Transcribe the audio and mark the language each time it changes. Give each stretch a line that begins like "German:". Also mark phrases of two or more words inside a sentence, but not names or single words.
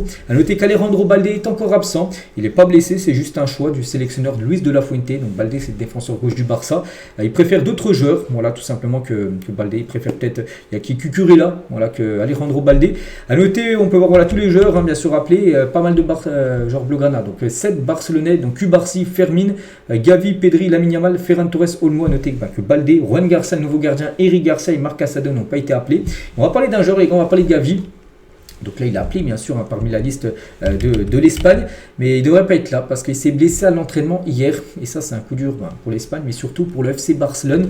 French: À noter qu'Alejandro Balde est encore absent. Il n'est pas blessé, c'est juste un choix du sélectionneur Luis de la Fuente. Donc Balde, c'est le défenseur gauche du Barça. Barça. Il préfère d'autres joueurs, voilà, tout simplement que Baldé. Il préfère peut-être, il y a qui Cucurella, voilà, que Alejandro Baldé. À noter, on peut voir voilà, tous les joueurs, hein, bien sûr rappelés, pas mal de joueurs blaugrana. Donc 7 Barcelonais, donc Cubarsí, Fermin, Gavi, Pedri, Lamine Yamal, Ferran Torres, Olmo. À noter que Baldé, Juan Garcia, le nouveau gardien, Eric Garcia et Marc Casado n'ont pas été appelés. On va parler d'un joueur, les gars, on va parler de Gavi. Donc là, il a appelé, bien sûr, hein, parmi la liste de l'Espagne. Mais il ne devrait pas être là parce qu'il s'est blessé à l'entraînement hier. Et ça, c'est un coup dur pour l'Espagne, mais surtout pour le FC Barcelone.